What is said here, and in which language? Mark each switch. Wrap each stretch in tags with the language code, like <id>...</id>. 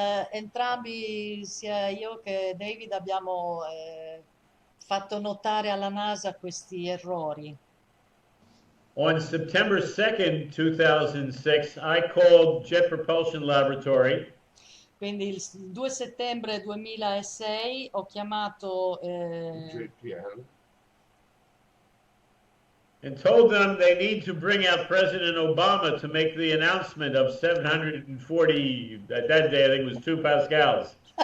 <it>Entrambi, sia io che David, abbiamo fatto notare alla NASA questi errori.</it> <en>On September 2nd, 2006, I called Jet Propulsion Laboratory.</en> <it>Quindi il 2 settembre 2006 ho chiamato JPL.</it> <en>And told them they need to bring out President Obama to make the announcement of 740, at that day I think it was 2 pascals.</en>